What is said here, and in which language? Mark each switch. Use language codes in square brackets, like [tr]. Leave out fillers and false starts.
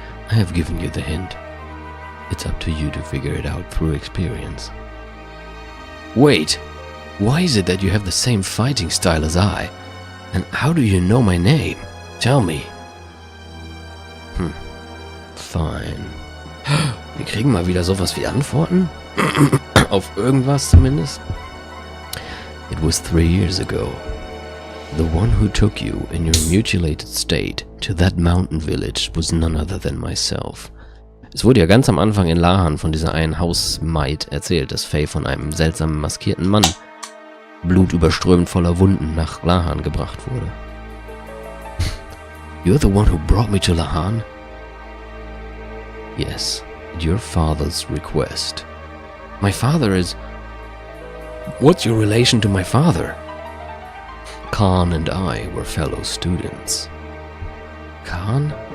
[en] I have given you the hint. It's up to you to figure it out through experience. Wait! Why is it that you have the same fighting style as I? And how do you know my name? Tell me. Fine. [de] Wir kriegen mal wieder sowas wie Antworten? Auf irgendwas zumindest? [en] It was 3 years ago. The one who took you in your mutilated state to that mountain village was none other than myself. [de] Es wurde ja ganz am Anfang in Lahan von dieser einen Hausmaid erzählt, dass Faye von einem seltsamen maskierten Mann, blutüberströmend voller Wunden, nach Lahan gebracht wurde. [en] You're the one who brought me to Lahan? Yes, at your father's request. My father is... What's your relation to my father? Khan and I were fellow students. Khan?